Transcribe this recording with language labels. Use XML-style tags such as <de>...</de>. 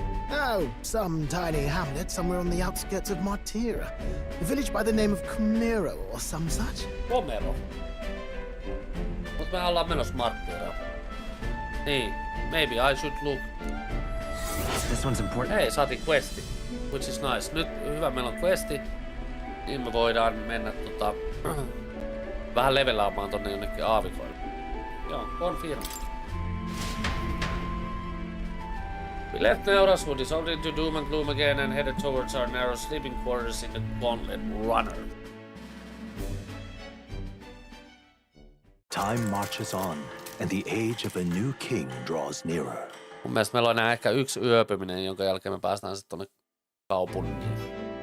<en>Oh, some tiny hamlet somewhere on the outskirts of Martira. A village by the name of Comero or some such.</en> <fi>Comero. Mut me ollaan menossa Marttiraan.</fi> <en>Niin, maybe I should look. This one's important.</en> <fi>Hei, saatiin questi.</fi> <en>Which is nice.</en> <fi>Nyt hyvä, meillä on questi. Niin me voidaan mennä vähän levelaamaan tonne jonnekin aavikoille. Joo, confirm.</fi> <en>We left Neuraswood, dissolved into doom and gloom again and headed towards our narrow sleeping quarters in the Gauntlet Runner. Time marches on, and the age of a new king draws nearer.</en> <fi>Mun mielestä meillä on enää ehkä yksi yöpyminen, jonka jälkeen me päästään sitten tonne kaupunkiin.</fi>